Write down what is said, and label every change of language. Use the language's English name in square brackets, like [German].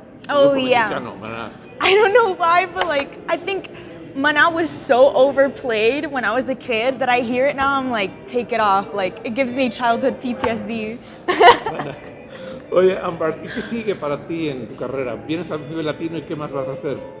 [English] Oh [Spanish] grupo [English] yeah. [Spanish] Mexicano, Maná. [English] I don't know why, but like I think Maná was so overplayed when I was a kid that I hear it now, I'm like, take it off. Like it gives me childhood PTSD. [Spanish] Oye, Ambar, ¿y qué sigue para ti en tu carrera? ¿Vienes al Vive Latino y qué más vas a hacer?